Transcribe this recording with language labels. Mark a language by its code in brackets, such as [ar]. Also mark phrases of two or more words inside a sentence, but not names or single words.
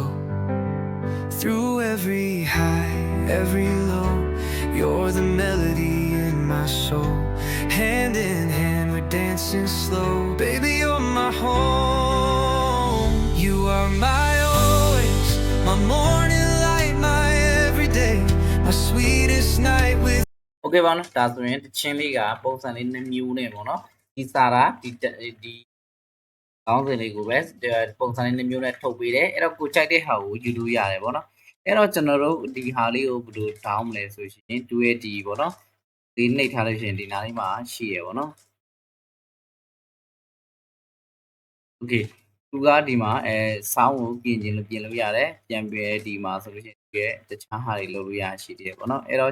[en] Through every high, every low, you're the melody in my soul. Hand in hand, we're dancing slow. Baby, you're my home. You are my always, my morning light, my everyday, my sweetest night with. [my] Okay ပါနော်ဒါဆိုရင်တချင်းလေးကပုံစံလေး2မျိုးနဲ့ပေါ့နော်ဒီစာတာဒီကောင်းစင်လေးကိုပဲပုံစံလေး2မျိုးနဲ့ထုတ်ပေးတယ်အဲ့တော့ကိုကြိုက်တဲ့ဟာကိုယူလို့ရတယ်ပေါ့နော်အဲ့တော့ကျွန်တော်တို့ဒီဟာလေးကိုဘယ်လို down မလဲဆိုရှင် 2AD ပေါ့နော်ဒီနှိပ်ထားလို့ရှိရင်ဒီနားလေးမှာရှိရပေါ့နော် Okay သူကဒီမှာဆောင်းကိုပြင်ခြင်းလို့ပြင်လို့ရတယ်ပြန်ပြီးဒီမှာဆိုလို့ရှိရင်ဒီရဲ့တခြားဟာတွေလုပ်လို့ရရှိတယ်ပေါ့နော်အဲ့တော့